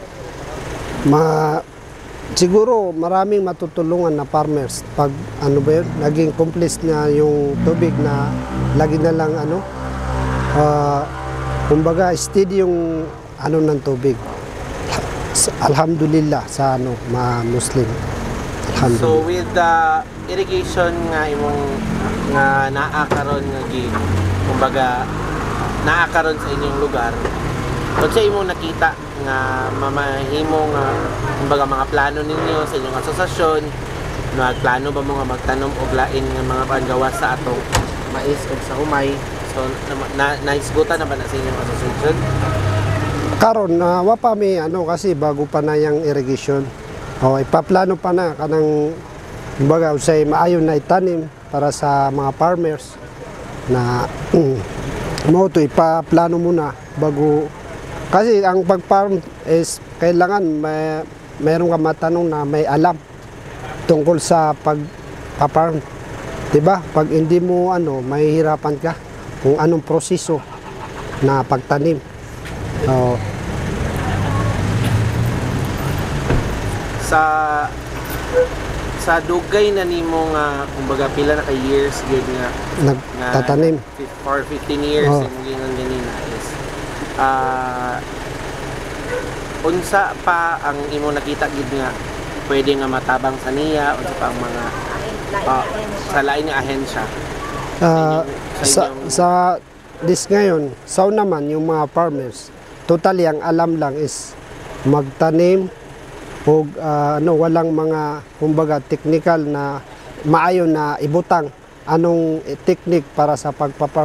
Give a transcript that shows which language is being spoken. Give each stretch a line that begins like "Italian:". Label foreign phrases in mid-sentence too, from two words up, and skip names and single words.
Filipino: Siguro maraming matutulungan na farmers pag naging complete na yung tubig na lagi na lang kumbaga steady yung ng tubig. Alhamdulillah sa mga Muslim.
Cebuano: So with the irrigation nga imong nga naa karon nga kumbaga naa karon sa inyong lugar, unsa imong nakita nga mamahimo nga kumbaga mga plano ninyo sa inyong asosasyon, nagplano ba mo nga magtanom og lain nga mga panggawas sa atong mais ug sa humay? So naisgutan na ba na sa inyong asosasyon? Karon wa pa may kasi bago pa na yung irrigation.
Filipino: Ipaplano pa na kanang kumbaga usay maayon na itanim para sa mga farmers na mo to ipaplano muna bago, kasi ang pag-farm is kailangan mayroon ka matanong na may alam tungkol sa pag-farm. 'Di ba? Pag hindi mo mahihirapan ka kung anong proseso na pagtanim.
Cebuano: Sa dugay na nimo nga kumbaga pila na ka years gyud nga nagtatanim
English: for 15 years
Cebuano: imong gingon ganina is unsa pa ang imo nakita gid nga pwede nga matabang sa niya unsa pa ang mga sa lain nga ahensya
Filipino: sa ngayon naman yung mga farmers totally ang alam lang is magtanim o walang mga kumbaga technical na maayo na ibutang anong technique para sa pagpaparm.